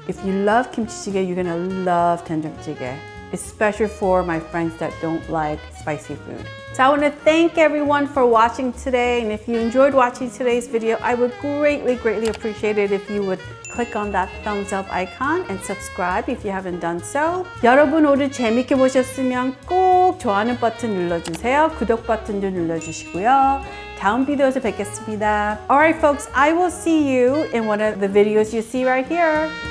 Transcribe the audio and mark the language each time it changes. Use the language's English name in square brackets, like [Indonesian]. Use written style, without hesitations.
[English] If you love 김치찌개, you're gonna love 된장찌개, especially for my friends that don't like spicy food. So I want to thank everyone for watching today, and if you enjoyed watching today's video, I would greatly appreciate it if you would click on that thumbs up icon and subscribe if you haven't done so. [Korean] 여러분 오늘 재밌게 보셨으면 꼭 좋아하는 버튼 눌러주세요. 구독 버튼도 눌러주시고요. 다음 비디오에서 뵙겠습니다. [English] Alright folks, I will see you in one of the videos you see right here.